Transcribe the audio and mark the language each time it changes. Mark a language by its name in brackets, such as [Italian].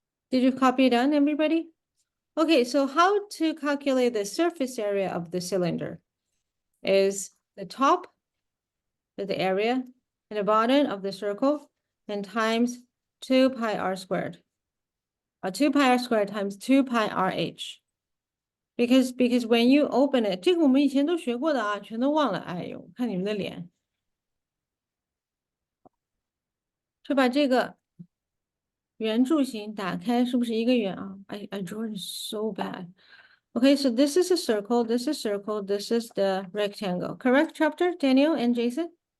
[English] Did you copy it down, everybody? Okay, so how to calculate the surface area of the cylinder is the top, the area, and the bottom of the circle, and times 2 pi r squared. 2 pi r squared times 2 pi rh. Because when you open it, [Chinese] 这个我们以前都学过的啊，全都忘了。哎呦，看你们的脸。就把这个圆柱形打开，是不是一个圆啊？ [English] I draw it so bad. Okay, so this is a circle, this is circle, this is the rectangle. Correct, chapter, Daniel and Jason?